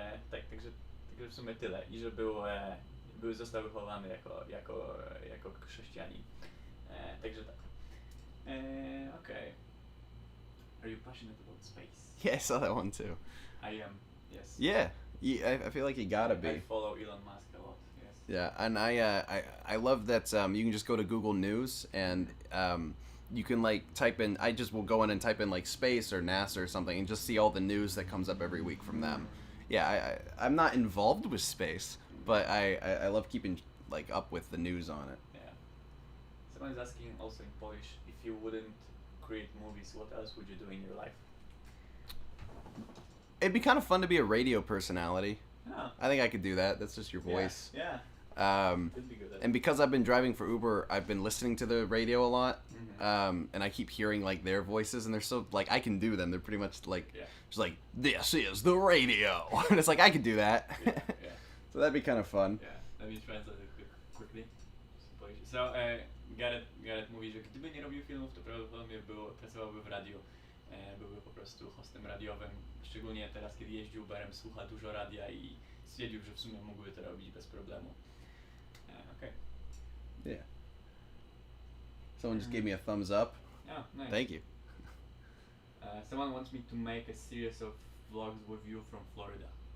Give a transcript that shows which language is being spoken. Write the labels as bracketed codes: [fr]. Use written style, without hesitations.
[pl] Także w sumie tyle. I że został wychowany jako chrześcijanin. Także tak. Okay. [en] Are you passionate about space? Yeah, I saw that one too. I am, yes. Yeah, I feel like you gotta I be. follow Elon Musk a lot, yes. Yeah, and I love that you can just go to Google News and you can like type in. I just will go in and type in like space or NASA or something and just see all the news that comes up every week from them. Yeah, I'm not involved with space, but I love keeping like up with the news on it. Yeah. Someone is asking also in Polish, if you wouldn't create movies, what else would you do in your life? It'd be kind of fun to be a radio personality. Oh. I think I could do that. That's just your voice. Yeah. Could be good at And because I've been driving for Uber, I've been listening to the radio a lot. Mhm. And I keep hearing like their voices, and they're so like I can do them. They're pretty much like Yeah. just like this is the radio, and it's like I could do that. Yeah. So that'd be kind of fun. Yeah. Let me translate it quickly. [pl] So, Garrett mówi, że gdyby nie robił filmów, to prawdopodobnie pracowałby w radiu. Byłby po prostu hostem radiowym. Szczególnie teraz, kiedy jeździ Uberem, słucha dużo radia i stwierdził, że w sumie mógłby to robić bez problemu. [en] Okay. Yeah. Someone just gave me a thumbs up. Oh, nice. Thank you. Someone wants me to make a series of vlogs with you from Florida.